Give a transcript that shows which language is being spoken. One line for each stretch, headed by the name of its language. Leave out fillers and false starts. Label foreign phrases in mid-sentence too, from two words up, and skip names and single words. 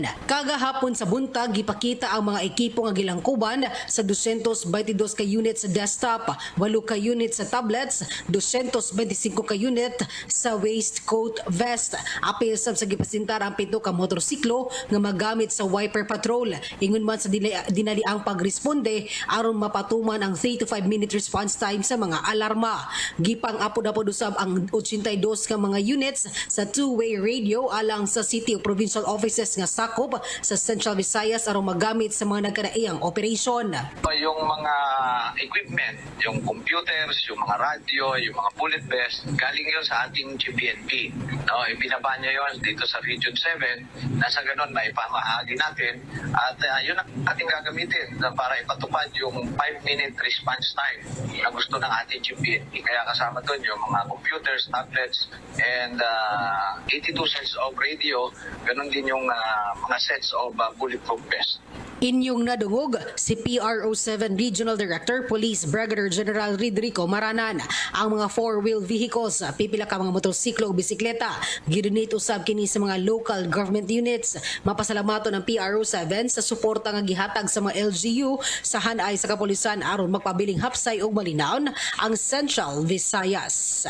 Cebuano: Kagahapon sa buntag gipakita ang mga ekipo nga gilangkuban sa 222 ka unit sa desktop, 8 ka unit sa tablets, 225 ka unit sa
English: waistcoat vest.
Cebuano: Apil sab sa gipasintar ang 7 ka motorsiklo nga magamit sa
English: wiper patrol.
Cebuano: Ingon man sa dinali ang pagresponde aron mapatuman ang
English: 3 to 5 minute response time
Cebuano: sa mga alarma. Gipang apod-apod usab ang 82 ka mga units sa
English: two-way radio
Cebuano: alang sa city o
English: provincial offices
Cebuano: nga sakop sa Central Visayas aron magamit sa mga nagkadaiyang operasyon.
Filipino: Yung mga equipment, yung computers, yung mga radio, yung mga
English: bullet vest,
Filipino: galing yun sa ating GPNP. No, ibinaba niya yun dito sa Region 7. Nasa ganun, maipamahagi natin. At yun ang ating gagamitin para ipatupad yung
English: 5-minute response time
Filipino: na gusto ng ating GPNP. Kaya kasama doon yung mga computers, tablets,
English: and 82 sets of radio.
Filipino: Ganun din yung mga
English: sets of bulletproof vest.
Cebuano: Inyong nadungog si PRO7 Regional Director Police Brigadier General Rodrigo Maranan. Ang mga
English: 4-wheel vehicles,
Cebuano: pipila ka mga motorsiklo o bisikleta, gidonate usab kini sa mga
English: local government units.
Cebuano: Mapasalamaton ang PRO7 sa suporta nga gihatag sa mga LGU sa hanay sa kapulisan aron magpabiling hapsay ug malinaon ang Central Visayas.